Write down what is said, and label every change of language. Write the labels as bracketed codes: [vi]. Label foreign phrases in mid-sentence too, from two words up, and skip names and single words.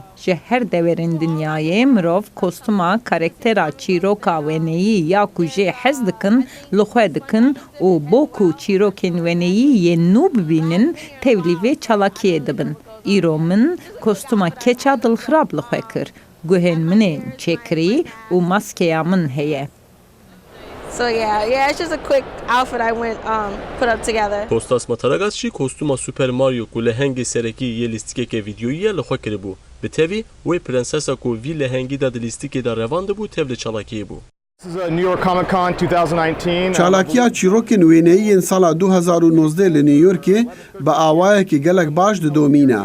[ku] Ji her deverên dinyayê mirov kostûma karaktera çîroka wêneyî ya ku jê hez dikin li xwe dikin û bo ku çîrokên wêneyî yên nû bibînin tevlî vê çalakiyê dibin. Îro min kostûma keça dilxirab li xwe kir. Guhên min ên çêkirî û maskeya min heye. [en] So yeah, it's just a quick outfit I went put up together. [ku] Kostas Mataragas jî kostûma Super Mario ku lehengê serekî yê lîstikeke vîdyoyî ye li xwe kiribû. Bi tevî wê prinsesa ku vî lehengî da di lîstikê de revan dibû tev li çalakiyê bû. New York Comic Con 2019. Çalakiya çîrokên wêneyî yên sala 2019 li New Yorkê bi awayekî gelek baş didomîne.